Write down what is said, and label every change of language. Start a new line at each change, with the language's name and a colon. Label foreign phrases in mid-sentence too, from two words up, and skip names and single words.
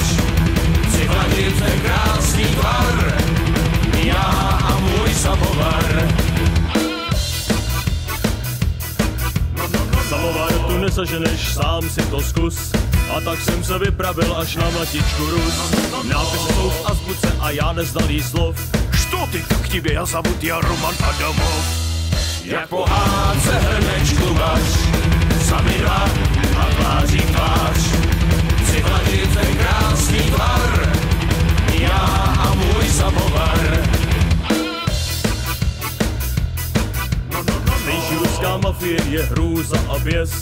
Czech: Přihladit ten krásný tvar, já a můj samovar. Samovar tu neseženeš, sám si to zkus. A tak jsem se vypravil až na Mlatičku Rus. Nápisy jsou v azbuce a já neznalý slov.
Russian: Что ты, как тебе я зовут, я Роман Адамов.
Czech: Jak pohádce hrnečku vař, sami dva a tváří tvář. Přihladit ten krásný tvar, já a můj samovar. Nejší ruská mafie je hrůza a běs.